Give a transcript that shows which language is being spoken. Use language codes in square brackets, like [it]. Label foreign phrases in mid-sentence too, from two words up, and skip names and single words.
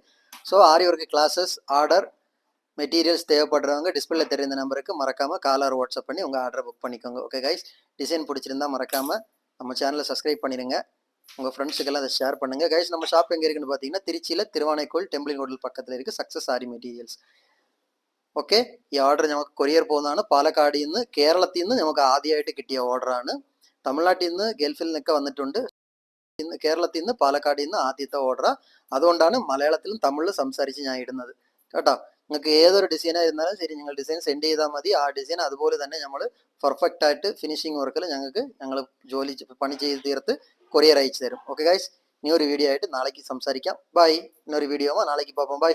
[en] so aari work classes order materials [ta] தேவைப்படுறவங்க டிஸ்பிளே தெரிந்த நம்பருக்கு மறக்காமல் [en] call or WhatsApp [ta] பண்ணி உங்கள் ஆர்டரை புக் பண்ணிக்கோங்க. [en] okay guys, [ta] டிசைன் பிடிச்சிருந்தா மறக்காமல் நம்ம சேனலை சப்ஸ்கிரைப் பண்ணிடுங்க. உங்கள் ஃப்ரெண்ட்ஸுக்கெல்லாம் அதை ஷேர் பண்ணுங்கள். கைஸ், நம்ம ஷாப் எங்கே இருக்குன்னு பார்த்தீங்கன்னா திருச்சியில் திருவானைக்கோயில் டெம்பிளிங் ஹோட்டல் பக்கத்தில் இருக்குது சக்ஸஸ் ஆரி மெட்டீரியல்ஸ். [ml] ഓക്കെ, ഈ ഓർഡർ നമുക്ക് കൊറിയർ പോകുന്നതാണ്. പാലക്കാടിൽ നിന്ന് കേരളത്തിൽ നിന്ന് നമുക്ക് ആദ്യമായിട്ട് കിട്ടിയ ഓർഡറാണ്. തമിഴ്നാട്ടിൽ നിന്ന് ഗൾഫിൽ നിന്നൊക്കെ വന്നിട്ടുണ്ട്. കേരളത്തിൽ നിന്ന് പാലക്കാടിൽ നിന്ന് ആദ്യത്തെ ഓർഡറാണ്. അതുകൊണ്ടാണ് മലയാളത്തിലും തമിഴിലും സംസാരിച്ച് ഞാൻ ഇടുന്നത് കേട്ടോ. നിങ്ങൾക്ക് ഏതൊരു ഡിസൈനായിരുന്നാലും ശരി, നിങ്ങൾ [en] design send [ml] ചെയ്താൽ മതി. ആ ഡിസൈൻ അതുപോലെ തന്നെ നമ്മൾ പെർഫെക്റ്റ് ആയിട്ട് [en] finishing work [ml] ഞങ്ങൾ പണി ചെയ്ത് തീർത്ത് കൊറിയർ അയച്ചു തരും. [en] okay guys, [ml] ഇനി ഒരു വീഡിയോ ആയിട്ട് നാളേക്ക് സംസാരിക്കാം. ബൈ. [ta] இன்னொரு வீடியோவா நாளைக்கு பார்ப்போம். பாய்.